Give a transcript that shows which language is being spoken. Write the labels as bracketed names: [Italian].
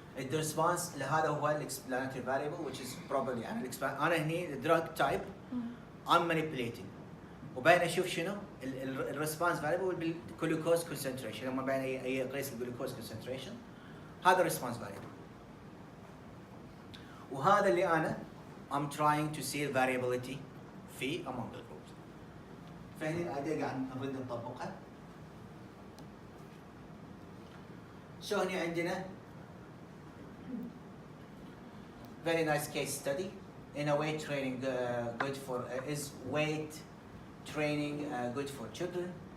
[English] The response [Arabic] لهذا هو [English] explanatory variable which is probably [Arabic] أنا هني [English] drug type I'm manipulating [Arabic] وبين أشوف شنو [English] response variable بالglucose concentration لما بين أي قيس الglucose concentration هذا response variable [Arabic] وهذا اللي أنا [English] I'm trying to see variability في among the groups. [Arabic] فهني الأداة قاعد نريد نطبقها. [English] So [Arabic] هني عندنا [English] very nice case study. In a weight training good for is weight training good for children?